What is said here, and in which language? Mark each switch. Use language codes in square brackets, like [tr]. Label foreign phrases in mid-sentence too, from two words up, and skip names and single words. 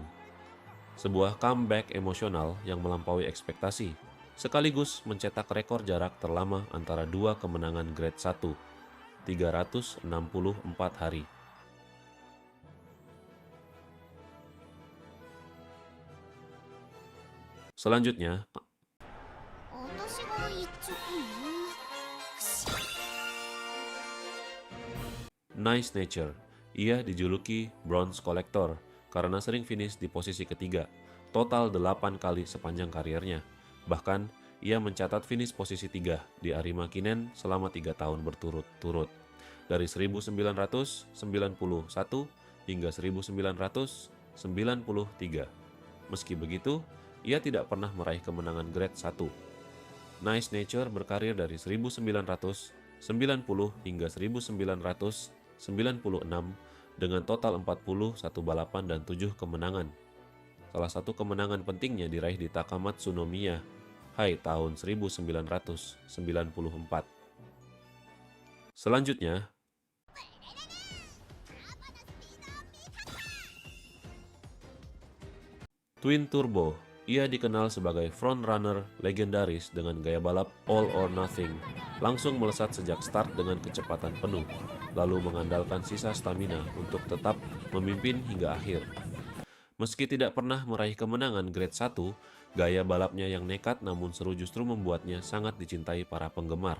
[id] Sebuah comeback emosional yang melampaui ekspektasi, sekaligus mencetak rekor jarak terlama antara 2 kemenangan grade 1, 364 hari. Selanjutnya, [ja] 私が言っちゃったの [id] Nice Nature. Ia dijuluki Bronze Collector karena sering finish di posisi ketiga, total 8 kali sepanjang karirnya. Bahkan, ia mencatat finish posisi 3 di Arima Kinen selama 3 tahun berturut-turut, dari 1991 hingga 1993. Meski begitu, ia tidak pernah meraih kemenangan grade 1. Nice Nature berkarir dari 1990 hingga 1996 dengan total 41 balapan dan 7 kemenangan. Salah satu kemenangan pentingnya diraih di Takamatsu no Miya Hai tahun 1994. Selanjutnya, Twin Turbo. Ia dikenal sebagai frontrunner legendaris dengan gaya balap [en] all or nothing, [id] langsung melesat sejak start dengan kecepatan penuh, lalu mengandalkan sisa stamina untuk tetap memimpin hingga akhir. Meski tidak pernah meraih kemenangan grade 1, Gaya balapnya yang nekat namun seru justru membuatnya sangat dicintai para penggemar.